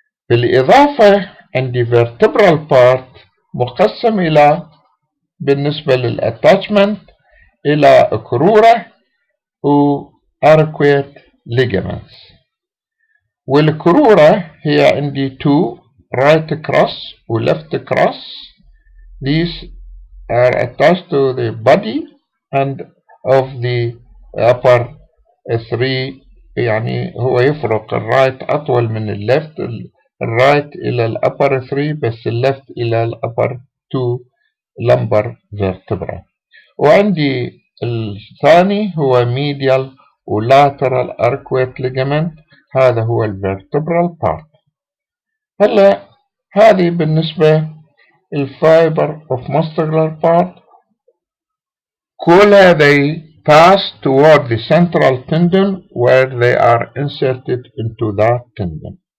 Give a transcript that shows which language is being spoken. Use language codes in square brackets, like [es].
[ar] بالإضافة عندي vertebral part مقسم إلى بالنسبة للأتاتشمنت إلى كرورة و arcuate ligaments. والكرورة هي عندي [en] two right cross [ar] و left cross. [en] These are attached to the body and of the upper three. [ar] يعني هو يفرق الرايت أطول من الليفت، الرايت إلى الأبر 3 بس الليفت إلى الأبر 2 lumbar vertebra. وعندي الثاني هو medial و lateral arcuate ligament، هذا هو الvertebral part. هلا هذه بالنسبة الفايبر [en] of muscular part [ar] كلها [en] they pass toward the central tendon where they are inserted into that tendon.